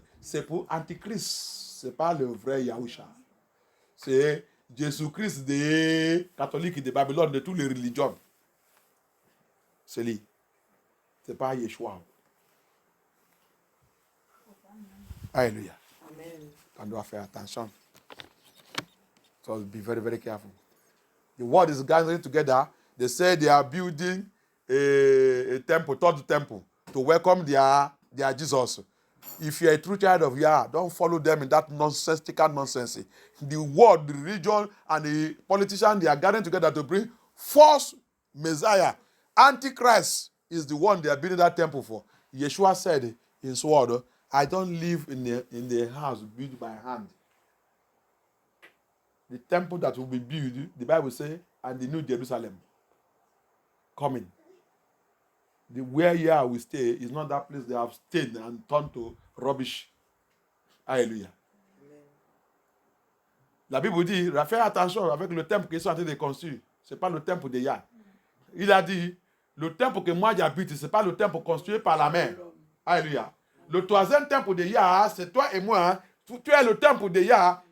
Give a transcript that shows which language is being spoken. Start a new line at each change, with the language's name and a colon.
French: C'est pour Antichrist. Ce n'est pas le vrai Yahushua. C'est Jésus-Christ des catholiques de Babylone, de toutes les religions. C'est lui. Ce n'est pas Yeshua. Alléluia. Amen. On doit faire attention.
English: So be very, very careful. The world is gathering together. They say they are building a temple, third temple, to welcome their Jesus. If you're a true child of Yah, don't follow them in that nonsensical nonsense. The world, the religion, and the politicians, they are gathering together to bring false Messiah. Antichrist is the one they are building that temple for. Yeshua said in his word, I don't live in the house built by hand. The temple that will be built, the Bible says, and the New Jerusalem coming. Where Yah will stay is not that place they have stayed and turned to rubbish.
French: Alléluia. La Bible dit, fais attention avec le temple qu'ils sont en train de construire. Ce n'est pas le temple de Yah. Il a dit, le temple que moi j'habite, ce n'est pas le temple construit par la main. Alléluia. Le troisième temple de Yah, c'est toi et moi. Tu es le temple de Yah.